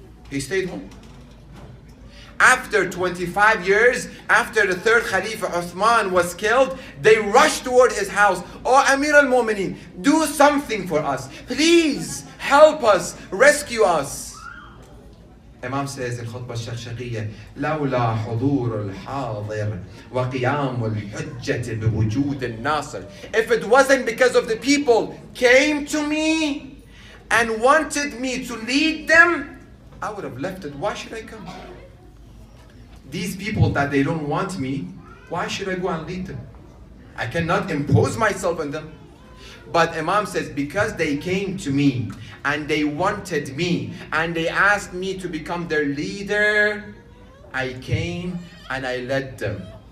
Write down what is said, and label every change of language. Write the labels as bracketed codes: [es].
[en] He stayed home. After 25 years, after the third Khalifa Uthman was killed, they rushed toward his house. Oh, Amir al-Mu'mineen, do something for us. Please help us, rescue us. Imam says in Khutbah Shakshaqiyya, [ar] لولا حضور الحاضر وقيام الحجة بوجود الناصر. [en] If it wasn't because of the people came to me and wanted me to lead them, I would have left it. Why should I come? These people that they don't want me, why should I go and lead them? I cannot impose myself on them. But Imam says, because they came to me and they wanted me and they asked me to become their leader, I came and I led them.